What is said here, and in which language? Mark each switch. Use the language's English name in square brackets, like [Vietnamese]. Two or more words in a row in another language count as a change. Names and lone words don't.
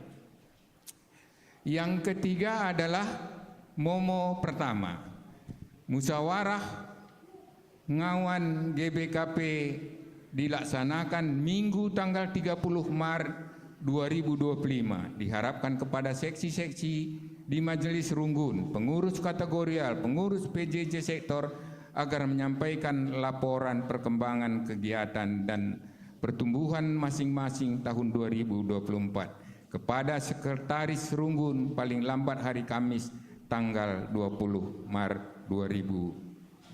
[Indonesian] Yang ketiga adalah MOMO pertama, musyawarah ngawan GBKP dilaksanakan Minggu tanggal 30 Maret 2025. Diharapkan kepada seksi-seksi di Majelis Runggun, pengurus kategorial, pengurus PJJ sektor agar menyampaikan laporan perkembangan kegiatan dan pertumbuhan masing-masing tahun 2024 kepada Sekretaris Runggun paling lambat hari Kamis tanggal 20 Maret 2025.